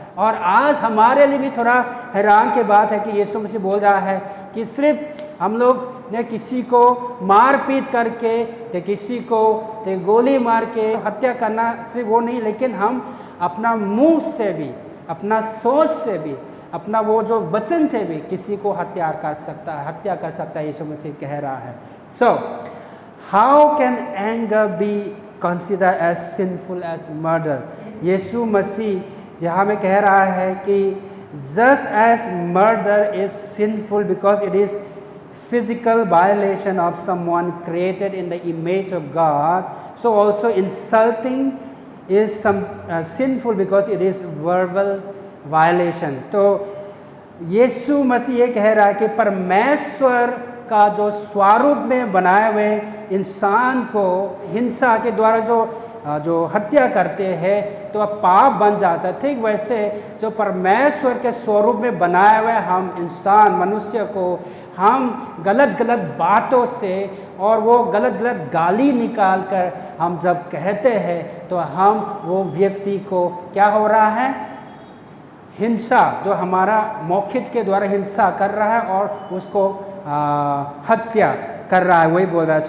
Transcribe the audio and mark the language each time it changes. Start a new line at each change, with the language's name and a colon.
Hindi: और आज हमारे लिए भी थोड़ा हैरान की बात है कि यीशु मसीह बोल रहा है कि सिर्फ हम लोग ने किसी को मार पीट करके या किसी को गोली मार के हत्या करना सिर्फ वो नहीं, लेकिन हम अपना मुंह से भी, अपना सोच से भी, अपना वो जो वचन से भी किसी को हत्या कर सकता है, यीशु मसीह कह रहा है।
English: So how can anger be consider as sinful as murder?
Hindi: यीशु मसीह यहाँ में कह रहा है कि
English: just as murder is sinful because it is physical violation of someone created in the image of God, so also insulting is sinful because it is verbal violation.
Hindi: तो यीशु मसीह ये कह रहा है कि परमेश्वर का जो स्वरूप में बनाए हुए इंसान को हिंसा के द्वारा जो हत्या करते हैं तो अब पाप बन जाता है। ठीक वैसे जो परमेश्वर के स्वरूप में बनाए हुए हम इंसान, मनुष्य को हम गलत बातों से और वो गलत गाली निकाल कर हम जब कहते हैं तो हम वो व्यक्ति को क्या हो रहा है, हिंसा, जो हमारा मौखिक के द्वारा हिंसा कर रहा है और उसको हत्या कर रहा है, वही बोल रहा है।